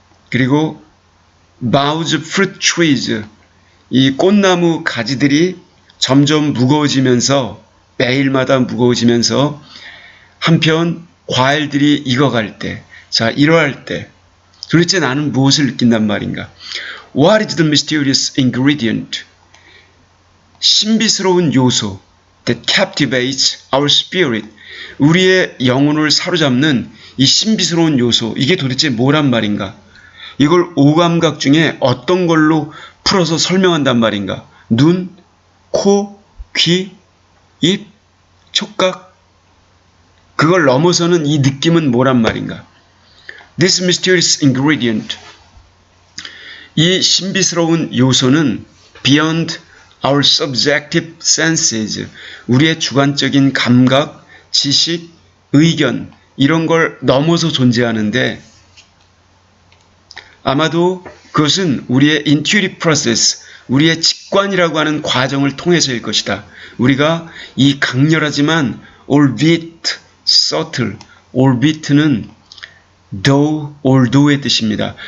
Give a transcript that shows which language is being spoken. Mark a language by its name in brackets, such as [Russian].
[Korean] 그리고 [English] boughs of fruit trees, [Korean] 이 꽃나무 가지들이 점점 무거워지면서 매일마다 무거워지면서 한편 과일들이 익어갈 때, 이러할 때 도대체 나는 무엇을 느낀단 말인가? [English] What is the mysterious ingredient? [Korean] 신비스러운 요소 [English] that captivates our spirit. [Korean] 우리의 영혼을 사로잡는 이 신비스러운 요소, 이게 도대체 뭐란 말인가? 이걸 오감각 중에 어떤 걸로 풀어서 설명한단 말인가? 눈, 코, 귀, 입, 촉각. 그걸 넘어서는 이 느낌은 뭐란 말인가? [English] This mysterious ingredient. [Korean] 이 신비스러운 요소는 [English] beyond our subjective senses. [Korean] 우리의 주관적인 감각, 지식, 의견, 이런 걸 넘어서 존재하는데, 아마도 그것은 우리의 [English] intuitive process, [Korean] 우리의 직관이라고 하는 과정을 통해서일 것이다. 우리가 이 강렬하지만 [English] albeit subtle, [Korean] albit는 although의 뜻입니다.